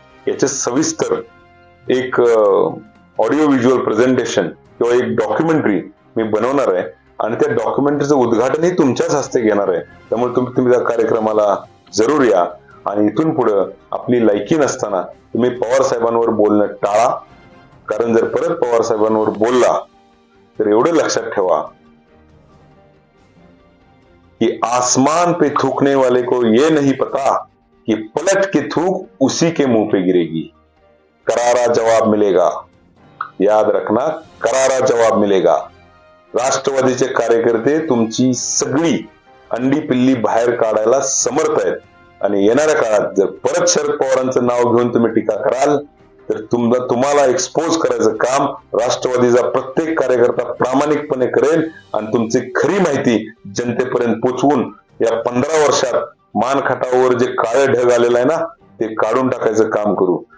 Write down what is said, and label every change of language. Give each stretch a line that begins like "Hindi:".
Marathi: याचे सविस्तर एक ऑडिओ व्हिज्युअल प्रेझेंटेशन किंवा एक डॉक्युमेंटरी मी बनवणार आहे आणि त्या डॉक्युमेंटरीचं उद्घाटनही तुमच्याच हस्ते घेणार आहे. त्यामुळे तुम्ही त्या कार्यक्रमाला जरूर या आणि इथून पुढं आपली लायकी नसताना तुम्ही पवार साहेबांवर बोलणं टाळा. कारण जर परत पवार साहेबांवर बोलला तर एवढं लक्षात ठेवा
Hindi: कि आसमान पे थूकने वाले को ये नहीं पता कि पलट के थूक उसी के मुंह पे गिरेगी. करारा जवाब मिलेगा, याद रखना, करारा जवाब मिलेगा.
Marathi: राष्ट्रवादीचे कार्यकर्ते तुमची सगळी अंडी पिल्ली बाहेर काढायला समर्थ आहेत आणि येणाऱ्या काळात जर परत शरद पवारांचं नाव घेऊन तुम्ही टीका कराल तर तुम्हाला एक्सपोज करायचं काम राष्ट्रवादीचा प्रत्येक कार्यकर्ता प्रामाणिकपणे करेल आणि तुमची खरी माहिती जनतेपर्यंत पोचवून या 15 वर्षात मानखटावर जे काळे ढग आलेलं आहे ना ते काढून टाकायचं काम करू.